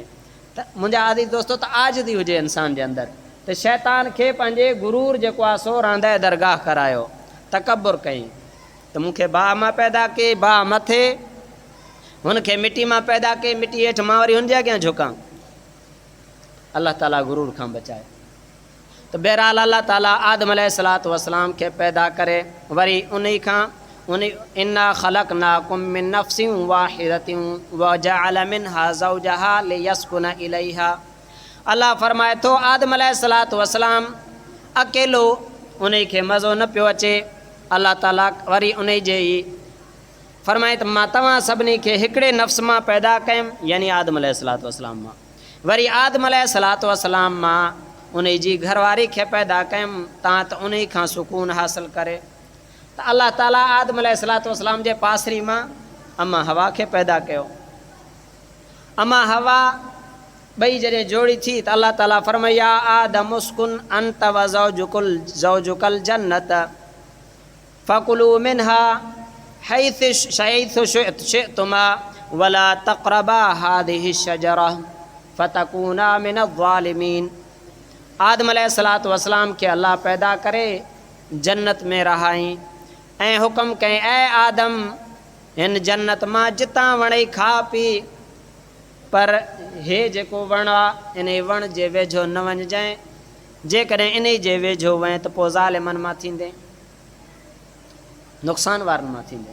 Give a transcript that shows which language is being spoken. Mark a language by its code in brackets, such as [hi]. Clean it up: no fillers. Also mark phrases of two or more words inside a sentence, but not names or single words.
[sd] त मुंहिंजा आज़ीज़ दोस्तो, त आजिज़ी हुजे इंसान जे अंदरि, त शैतान खे पंहिंजे गुरूर जेको आहे सो रांदे दरगाह करायो, तकबुर कई त मूंखे भाउ मां पैदा कई, भाउ मथे, हुनखे मिटी मां पैदा कई, मिटी हेठि मां वरी हुनजे अॻियां झुकां। अल्लाह ताला गुरूर खां बचाए। त बहरहाल अल्लाह ताला आदम [ar] عليه الصلاة والسلام [sd] खे पैदा करे वरी उन खां [ar] إنا خلقناكم من نفس واحدة وجعل منها زوجها ليسكن إليها. [sd] अल्लाह फरमाए थो आदम [ar] عليه الصلاة والسلام [sd] अकेलो, उन खे मज़ो न पियो अचे। अल्लाह ताला वरी उन जे ई फरमाए त मां तव्हां सभिनी खे हिकिड़े नफ़्स मां पैदा कयुमि, यानी आदम [ar] عليه الصلاة والسلام [sd] मां। वरी आदम [ar] عليه الصلاة والسلام [sd] मां उन जी घरवारी खे पैदा कयुमि, तव्हां त उन खां सुकून हासिलु करे। त अल्लाह ताला आदम [ar] عليه الصلاة والسلام [sd] जे पासरी मां अमा हवा खे पैदा कयो। [ar] अमा हवा ॿई जॾहिं जोड़ी थी त अल्लाह ताला फरमाया آدم اسكن أنت وزوجك الجنة فكلا منها حيث شئتما ولا تقربا هذه الشجرة فتكونا من الظالمين. [sd] आदम [ar] عليه الصلاة والسلام [sd] के अल्लाह पैदा करे जन्नत में रहाई ऐं हुक्म कई ऐ आदम इन जन्नत मां जितां वणई खा पी, पर हे जेको वण आहे इन वण जे वेझो न वञजांइ, जेकॾहिं इन जे वेझो वञे त पोइ ज़ालिमनि मां थींदे, नुक़सान वारनि मां थींदे।